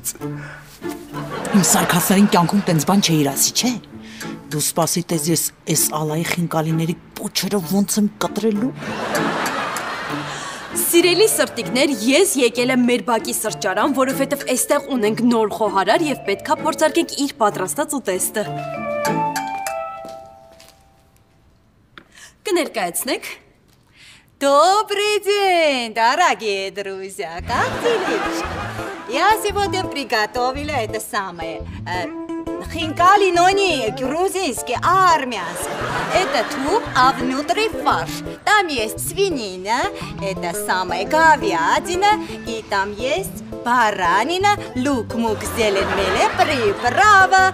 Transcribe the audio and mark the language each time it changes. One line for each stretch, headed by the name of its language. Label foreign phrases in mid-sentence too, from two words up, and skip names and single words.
Armenian: Իմ սարքասային կյանքում տենց բան չէիր ասի, չէ։ Դու սպասի տես ես այս ալայի խինկալիների պոչերը ոնց եմ կտրելու։ Սիրելի սրտիկներ, ես եկել եմ մեր բակի սրճարան, որովհետև այստեղ ունենք նոր խոհարար եւ պետքա փորձարկենք իր պատրաստած ուտեստը։ Կներկայացնեք։
Russian: Добрый день, дорогие друзья! Как делишки? Я сегодня приготовила это самое. Хинкали, но не грузинский, а армянский. Это туп, а внутри фарш. Там есть свинина, это самая говядина, и там есть баранина, лук, мук, зелень, меле, приправа.